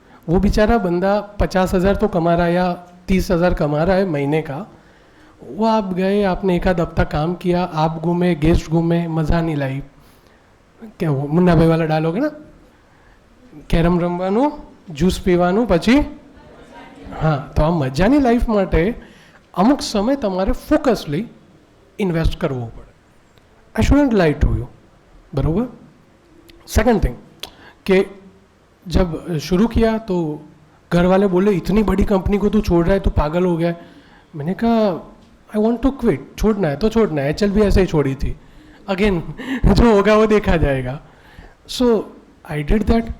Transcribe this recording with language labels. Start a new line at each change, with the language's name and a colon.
Hindi: वो बेचारा बंदा 50,000 तो कमा रहा है या 30,000 कमा रहा है महीने का. वो आप गए, आपने एक आध हफ्ता काम किया, आप घूमे, गेस्ट घूमे, मज़ा नहीं लाई. क्या वो मुन्ना भाई वाला डालोगे ना,
Gujarati: કેરમ રમવાનું, જ્યુસ પીવાનું, પછી હા. તો આ મજાની લાઈફ માટે અમુક સમય તમારે ફોકસલી ઇન્વેસ્ટ કરવો પડે.
English: I shouldn't lie to you.
Hindi: बराबर. सेकंड थिंग कि जब शुरू किया तो घर वाले बोले इतनी बड़ी कंपनी को तू छोड़ रहा है, तू पागल हो गया. मैंने कहा
English: I want to quit.
Hindi: छोड़ना है तो छोड़ना है. HL भी ऐसे ही छोड़ी थी. अगेन जो होगा वो देखा जाएगा.
English: So I did that.